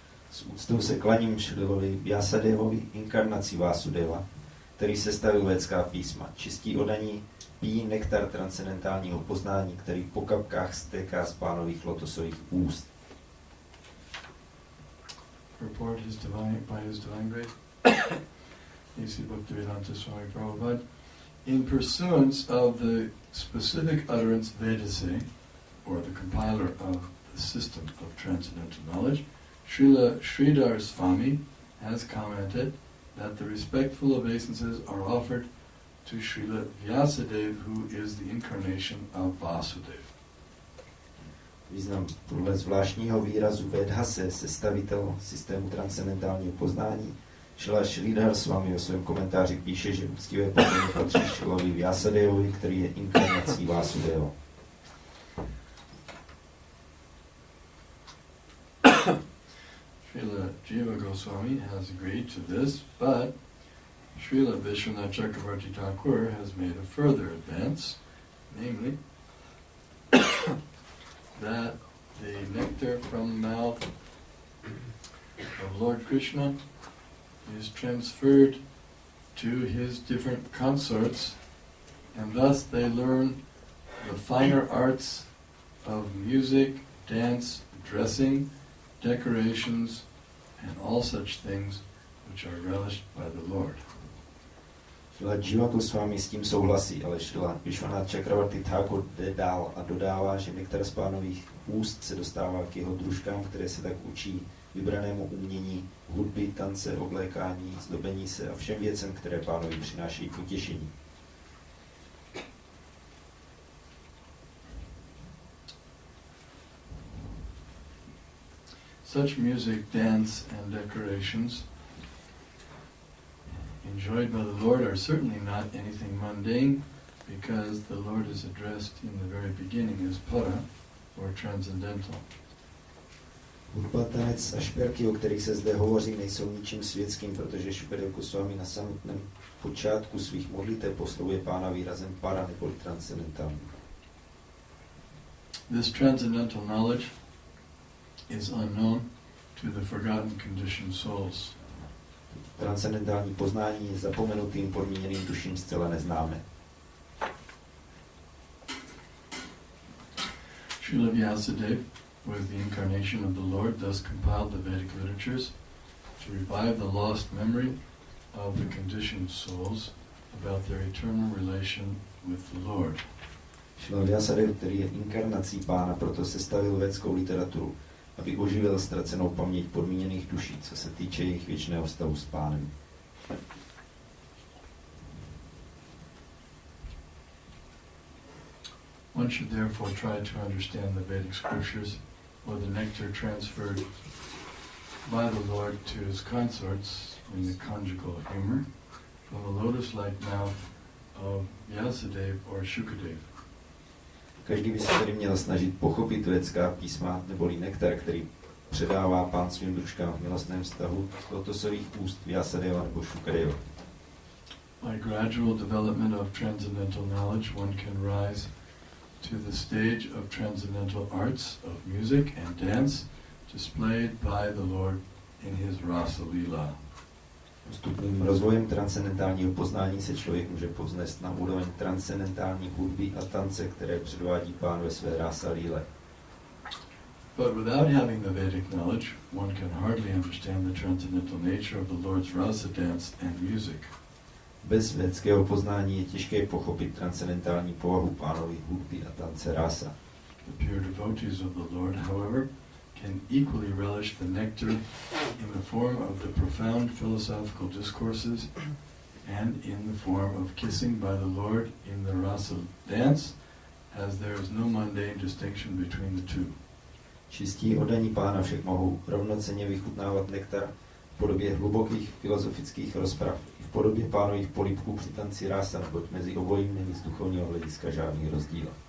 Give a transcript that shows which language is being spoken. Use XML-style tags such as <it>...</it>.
<cs>S úctou se klaním Šrilovi Vyasadevovi, inkarnaci Vásudeva, který sestavil védská písma. Čistí oddaní pijí nektar transcendentálního poznání, který po kapkách stéká z pánových lotosových úst.</cs> <en>Report by his divine grace. A.C. Bhaktivedanta Swami Prabhupada. In pursuance of the specific utterance Vedase, or the compiler of the system of transcendental knowledge, Srila Sridhar Swami has commented that the respectful obeisances are offered to Srila Vyasadeva, who is the incarnation of Vasudeva.</en> <cs>Význam podle zvláštního výrazu Vedhase, sestavitel systému transcendentálního poznání, Šrila Sridhar Swami o svém komentáři píše, že úctivé poklony patří Šrilovi Vyasadevovi, který je inkarnací Vásudeva.</cs> <en>Srila Jiva Goswami has agreed to this, but Srila Vishwanath Chakravarti Thakur has made a further advance, namely that the nectar from the mouth of Lord Krishna is transferred to his different consorts, and thus they learn the finer arts of music, dance, dressing, decorations, and all such things which are relished by the Lord.</en> <cs>Šrila Jiva Goswami s tím souhlasí, ale Šrila Vishwanath Chakravarti Thakur jde dál a dodává, že nektar z pánových úst se dostává k jeho družkám, které se tak učí vybranému umění, hudby, tance, oblékání, zdobení se a všem věcem, které pánovi přináší potěšení.</cs> <en>Such music, dance, and decorations enjoyed by the Lord are certainly not anything mundane, because the Lord is addressed in the very beginning as para, or transcendental.</en> <cs>Hudba, tanec a šperky, o kterých se zde hovoří, nejsou ničím světským, protože Šukadev Goswami na samotném počátku svých modlitev oslovuje pána výrazem para neboli transcendentální.</cs> <en>This transcendental knowledge is unknown to the forgotten conditioned souls.</en> <cs>Transcendentální poznání je zapomenutým podmíněným duším zcela neznámé.</cs> <en>Srila Vyasadeva, with the incarnation of the Lord, thus compiled the Vedic literatures to revive the lost memory of the conditioned souls about their eternal relation with the Lord.</en> <cs>Srila Vyasadeva, který je inkarnací pána, proto sestavil védskou literaturu, aby oživil ztracenou paměť podmíněných duší, co se týče jejich věčného vztahu s pánem.</cs> <en>One should therefore try to understand the Vedic scriptures, or the nectar transferred by the Lord to his consorts in the conjugal humor, from the lotus-like mouth of Vyasadeva or Shukadeva.</en> <cs>Každý by se tedy měl snažit pochopit védská písma, neboli nektar, který předává pán svým družkám v milostném vztahu z lotosových úst Vyasadeva nebo Shukadeva.</cs> <en>By gradual development of transcendental knowledge, one can rise to the stage of transcendental arts of music and dance displayed by the Lord in his Rasa Lila.</en> <cs>Postupným rozvojem transcendentálního poznání se člověk může povznést na úroveň transcendentální hudby a tance, které předvádí pán ve své Rasa Líle.</cs> <en>But without having the Vedic knowledge, one can hardly understand the transcendental nature of the Lord's rasa dance and music.</en> <cs>Bez védského poznání je těžké pochopit transcendentální povahu pánovy hudby a tance rasa.</cs> <en>The pure devotees of the Lord, however, can equally relish the nectar in the form of the profound philosophical discourses and in the form of kissing by the Lord in the rasa dance, as there is no mundane distinction between the two.</en> <cs>Čistí oddaní pána však mohou rovnocenně vychutnávat nektar v podobě hlubokých filozofických rozprav i v podobě pánových polípků při tanci rása, neboť mezi obojím není z duchovního hlediska žádný rozdíl.</cs>